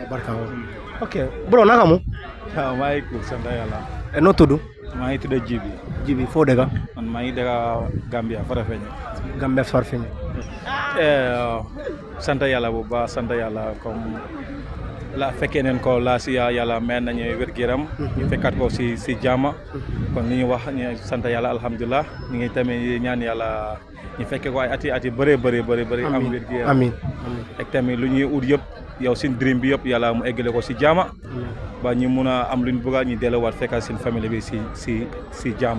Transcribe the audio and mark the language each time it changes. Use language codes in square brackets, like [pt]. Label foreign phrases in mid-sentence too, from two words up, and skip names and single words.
[wo] barka [en] okay bro [wo] nakamu may ko santa yalla no tudu maa ngi tudd Jibi foo dëkk man maa ngi dëkk Gambia Farafenni sant yàlla bu baax sant yàlla comme la fekkee neen ko la si yàlla may nañu wér-gu-yaram ñu fekkaat ko si jàmm kon li ñu wax ñu sant yàlla alhamdulilah ñu ngi tamit ñaan yàlla ñu fekkee ko ay ati bëri am wér-gu-yaram amiin ak tamit lu ñuy ut yëpp yow seen dream bi yëpp yàlla mu eggale ko si jàmm ba ñu mun a am lu ñu bëgg ñu delluwaat fekkal seen famille bi si jaama.